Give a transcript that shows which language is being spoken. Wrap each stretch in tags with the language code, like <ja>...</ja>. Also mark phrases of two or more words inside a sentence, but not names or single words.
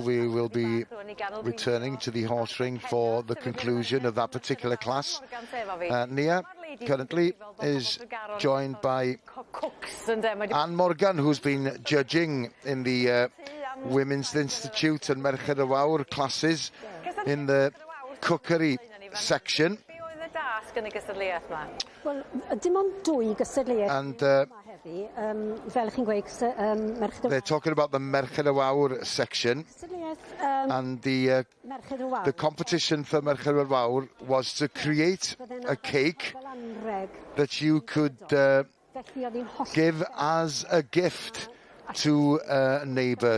<en>We will be returning to the horse ring for the conclusion of that particular class. Nia currently is joined by Anne Morgan, who's been judging in the Women's Institute and Merched y Wawr classes in the cookery section.</en> <cy>Wel, dim ond dwy gystadleuaeth.</cy> <en>And they're talking about the Merched y Wawr section, and the competition for Merched y Wawr was to create a cake that you could give as a gift to a neighbour.</en>